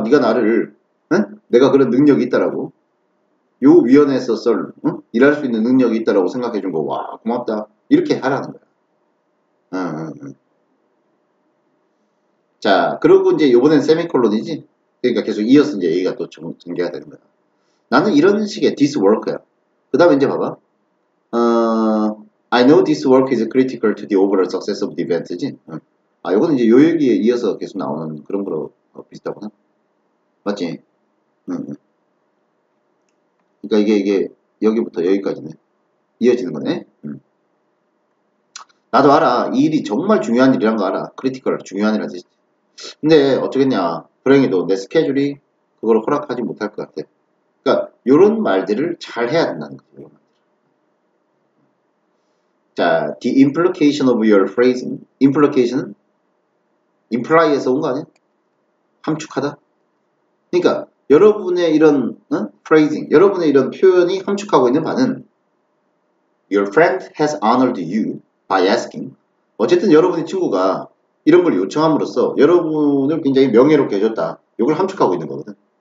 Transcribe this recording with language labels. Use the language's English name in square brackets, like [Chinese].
[Korean] 네가 나를 내가 그런 능력이 있다라고 요 위원회에서 일할 수 있는 능력이 있다라고 생각해준 거 와 고맙다. 이렇게 하라는 거야. 자 그리고 이제 요번엔 세미콜론이지. 그러니까 계속 이어서 이제 얘기가 또 전개가 되는 거야. 나는 이런 식의 this work 야. 그 다음에 이제 봐봐. [English] I know this work is critical to the overall success of the event지. [Korean] 요거는 이제 요 얘기에 이어서 계속 나오는 그런 거로 비슷하구나. 맞지? 그러니까 이게 여기부터 여기까지네. 이어지는 거네. 나도 알아. 이 일이 정말 중요한 일이란 거 알아. 크리티컬, 중요한 일이란 뜻이지. 근데 어쩌겠냐. 불행히도 내 스케줄이 그걸 허락하지 못할 것 같아. 그러니까 요런 말들을 잘 해야 된다는 거죠. [English] 자, the implication of your phrasing. [Korean] implication은 imply에서 온 거 아니야? 함축하다. 그러니까 여러분의 이런 phrasing, 여러분의 이런 표현이 함축하고 있는 바는 your friend has honored you by asking. 어쨌든 여러분의 친구가 이런 걸 요청함으로써 여러분을 굉장히 명예롭게 해줬다. 이걸 함축하고 있는 거거든.